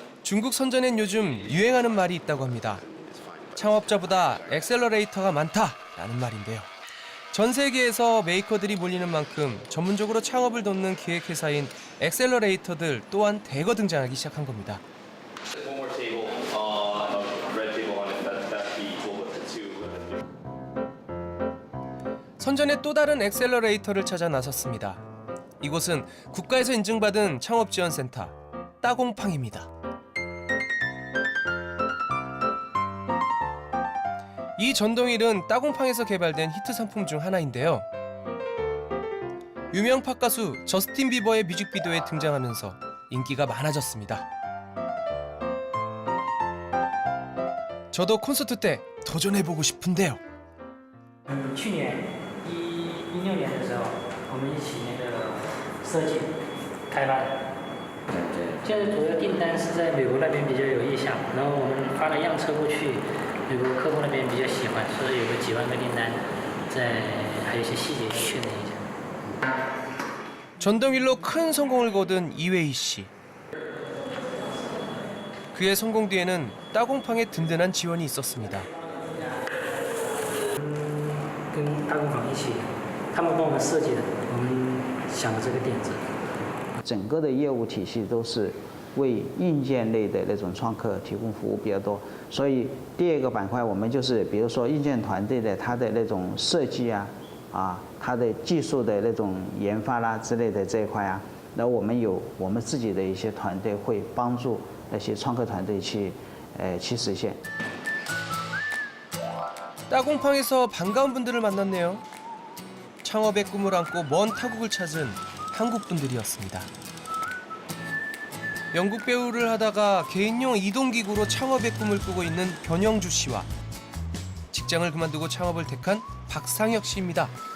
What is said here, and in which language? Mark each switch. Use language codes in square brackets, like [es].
[ko] 중국 선전엔 요즘 유행하는 말이 있다고 합니다. 창업자보다 엑셀러레이터가 많다라는 말인데요. 전 세계에서 메이커들이 몰리는 만큼 전문적으로 창업을 돕는 기획회사인 엑셀러레이터들 또한 대거 등장하기 시작한 겁니다. 선전의 또 다른 엑셀러레이터를 찾아 나섰습니다. 이곳은 국가에서 인증받은 창업지원센터 따공팡입니다. 이 전동휠은 따공팡에서 개발된 히트 상품 중 하나인데요. 유명 팝 가수 저스틴 비버의 뮤직비디오에 등장하면서 인기가 많아졌습니다. 저도 콘서트 때 도전해보고 싶은데요. [zh] 去年16年的时候，我们一起设计开发的。现在主要订单是在美国那边比较有意向，然后我们发了样车过去，美国客户那边比较喜欢，所以有个几万个订单，还有一些细节要确认一下。 [ko] 전동휠로 큰 성공을 거둔 이회희 씨. 그의 성공 뒤에는 따공팡의 든든한 지원이 있었습니다. [zh] 跟大工坊一起，他们帮我们设计的，我们想的这个点子。整个的业务体系都是为硬件类的那种创客提供服务比较多，所以第二个板块我们就是比如说硬件团队的它的那种设计啊，它的技术的那种研发啦之类的这一块啊，然后我们有我们自己的一些团队会帮助那些创客团队去实现。 [ko] 따공팡에서 반가운 분들을 만났네요. 창업의 꿈을 안고 먼 타국을 찾은 한국 분들이었습니다. 영국 배우를 하다가 개인용 이동기구로 창업의 꿈을 꾸고 있는 변영주 씨와 직장을 그만두고 창업을 택한 박상혁 씨입니다.